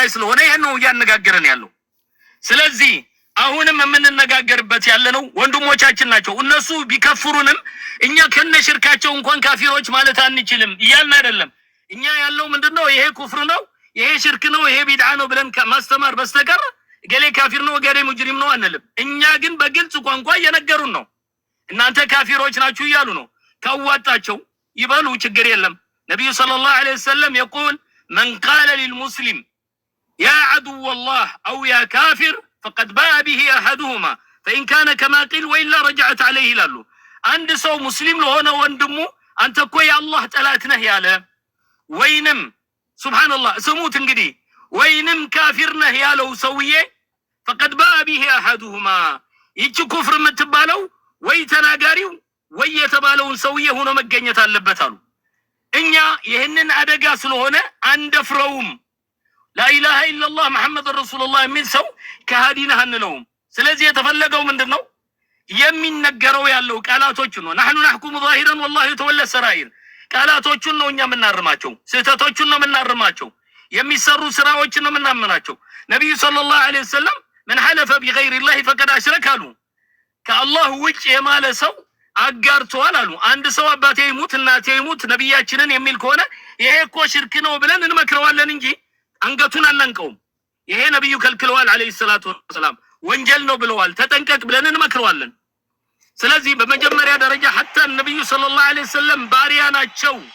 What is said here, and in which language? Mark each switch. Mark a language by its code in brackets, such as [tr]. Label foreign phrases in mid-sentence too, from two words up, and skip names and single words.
[am] ስለሆነ ይሄን ነው እያነጋገረን ያለው። ስለዚህ አሁንም የምንነጋገርበት ያለነው ወንድሞቻችን ናቸው። እነሱ ቢከፍሩንም እኛ ከነሽርካቸው እንኳን ካፊሮች ማለት አንችልም እያልን አይደለም። እኛ ያለው ምንድነው ይሄ ኩፍር ነው ይሄ ሽርክ ነው ይሄ ቢድዓ ነው ብለን ማስተማር በስተቀር ገሌ ካፊር ነው ገሌ ሙጅሪም ነው አንልም። እኛ ግን በግልጽ ቋንቋ እየነገሩን ነው። እናንተ ካፊሮች ናችሁ እያሉ ነው። ካዋጣቸው ይበሉ ችግር የለም። ነብዩ [ar] صلى الله عليه وسلم يقول من قال للمسلم يا عدو الله او يا كافر فقد باء به احدهما فان كان كما قيل والا رجعت عليه [am] ይላሉ። አንድ ሰው ሙስሊም ለሆነ ወንድሙ አንተ እኮ የአላህ ጠላት ነህ ያለ ወይንም ሱብሃንአላህ ስሙት እንግዲህ ወይንም ካፊር ነህ ያለው ሰውዬ [ar] فقد باء به احدهما [am] ይቺ ኩፍር የምትባለው ወይ ተናጋሪው ወይ የተባለውን ሰውዬ ሆኖ መገኘት አለበት አሉ። እኛ ይሄንን አደጋ ስለሆነ አንደፍረውም። [ar] لا إله إلا الله محمد رسول الله [am] የሚል ሰው ከሃዲ ነህ አንለውም። ስለዚህ የተፈለገው ምንድነው የሚነገረው ያለው ቃላቶቹ ነው። [ar] نحن نحكم ظاهرا والله يتولى السرائر [am] ቃላቶቹን ነው እኛ የምናርማቸው፣ ስህተቶቹን ነው የምናርማቸው፣ የሚሰሩ ስራዎችን ነው የምናምናቸው። ነብዩ [ar] صلى الله عليه وسلم من حلف بغير الله فقد اشرك [am] አሉ። ከአላህ ውጭ የማለ ሰው አጋርቷል አሉ። አንድ ሰው አባቴ ይሙት እናቴ ይሙት ነብያችንን የሚል ከሆነ ይሄ እኮ ሽርክ ነው ብለን እንመክረዋለን እንጂ አንገቱን አናንቀውም። ይሄ ነብዩ ከልክለዋል [ar] عليه الصلاة والسلام፣ [am] ወንጀል ነው ብለዋል፣ ተጠንቀቅ ብለን እንመክረዋለን። ስለዚህ በመጀመሪያ ደረጃ حتى ነብዩ [ar] صلى الله عليه وسلم [am] ባሪያ ናቸው፣